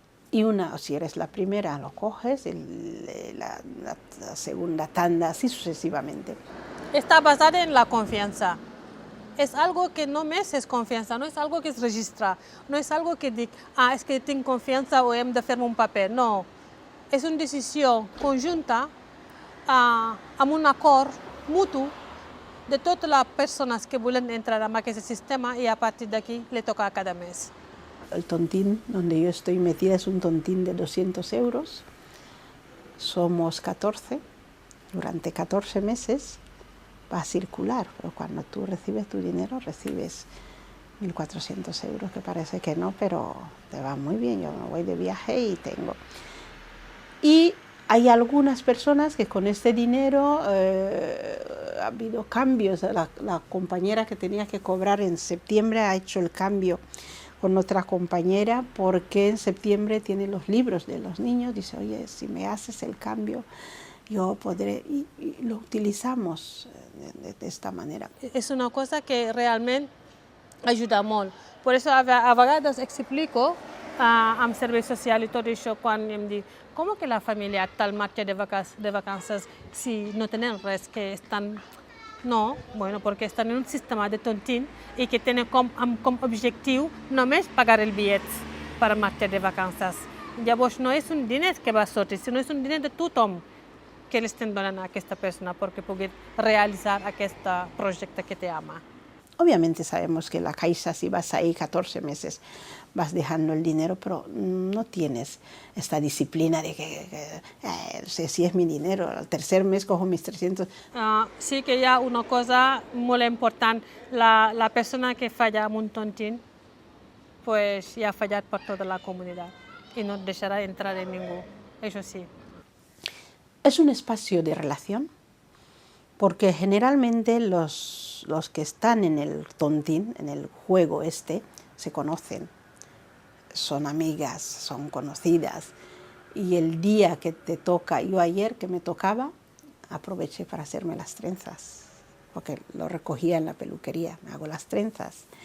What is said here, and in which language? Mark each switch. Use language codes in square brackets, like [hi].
[es] Y si eres la primera, lo coges, la segunda tanda, así sucesivamente. Está basada en la confianza. Es algo que no me es confianza, no es algo que se registra, no es algo que diga, es que tengo confianza o [ca] hem de firmar [es] un papel, no. [ca] És una decisió conjunta amb un acord mutu de totes les persones que volen entrar en aquest sistema, [es] y a partir de aquí le toca a cada mes. El tontín donde yo estoy metida es un tontín de 200 euros. Somos 14. Durante 14 meses va a circular, pero cuando tú recibes tu dinero recibes 1.400 euros, que parece que no, pero te va muy bien. Yo me voy de viaje y tengo. Y hay algunas personas que con este dinero ha habido cambios. La compañera que tenía que cobrar en septiembre ha hecho el cambio con otra compañera, porque en septiembre tiene los libros de los niños. Dice, oye, si me haces el cambio, yo podré, y lo utilizamos de esta manera. [ca] És una cosa que realment ajuda molt. Per això a vegades explico amb servei social i tot això, quan em dic, com que la família tal marxa de vacances si no tenen res, que estan... No, bueno, perquè estan en un sistema de tontín i que tenen com objectiu només pagar el bitllet per marxar de vacances. Llavors no és un diner que va sortir, sinó és un diner de tothom que li estem donant a aquesta persona perquè pugui realitzar aquest projecte que te ama. [es] Obviamente sabemos que la Caixa, si vas ahí 14 meses, vas dejando el dinero, pero no tienes esta disciplina de que si es mi dinero, al tercer mes cojo mis 300. [ca] Sí que hi ha una cosa molt important. La persona que falla amb un tontín, pues ja ha fallat per tota la comunitat i no deixarà entrar en ningú, això sí. [es] Es un espacio de relación, porque generalmente los que están en el tontín, en el juego se conocen, son amigas, son conocidas, y el día que te toca, yo ayer que me tocaba, aproveché para hacerme las trenzas, porque lo recogía en la peluquería, me hago las trenzas.